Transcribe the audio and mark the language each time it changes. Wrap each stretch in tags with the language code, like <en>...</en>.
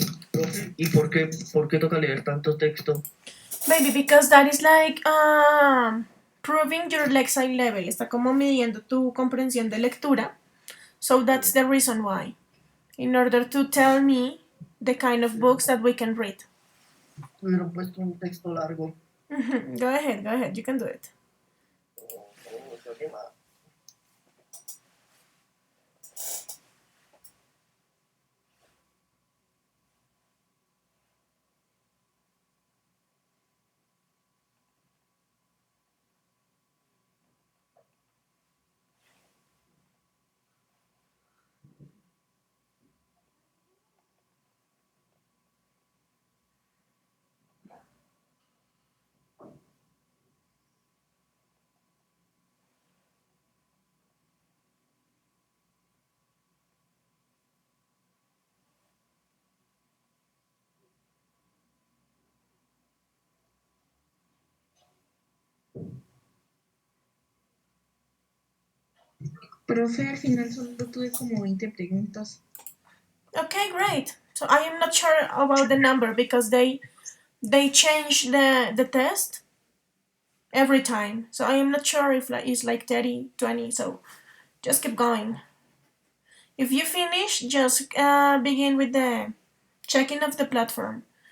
<es>Profe, ¿y por qué toca leer tanto texto?</es> <en>Baby, because that is like proving your lexile level.</en> <es>Está como midiendo tu comprensión de lectura.</es> <en>So that's the reason why. In order to tell me the kind of books that we can read.</en> <es>Hubieran puesto un texto largo.</es> <en>Go ahead, you can do it.</en> <es>Profe, al final solo tuve como 20 preguntas.</es> <en>Okay, great. So I am not sure about the number because they change the test every time. So I am not sure if it's like 30, 20. So just keep going. If you finish, just begin with the checking of the platform.</en>